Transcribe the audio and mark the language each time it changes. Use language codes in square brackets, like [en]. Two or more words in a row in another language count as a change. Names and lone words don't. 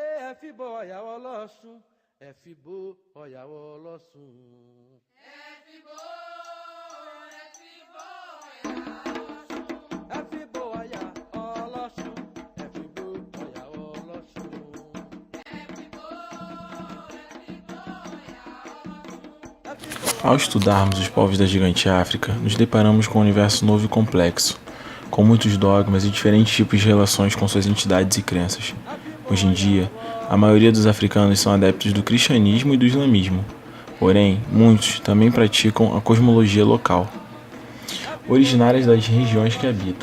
[yo] Fibo ọ̀yà ọlọ́sùn, Fibo ọ̀yà ọlọ́sùn. Fibo ọ̀yà ọlọ́sùn, Fibo ọ̀yà ọlọ́sùn. [pt] Ao estudarmos os povos da gigante África, nos deparamos com um universo novo e complexo, com muitos dogmas e diferentes tipos de relações com suas entidades e crenças. Hoje em dia, a maioria dos africanos são adeptos do cristianismo e do islamismo, porém, muitos também praticam a cosmologia local, originárias das regiões que habitam.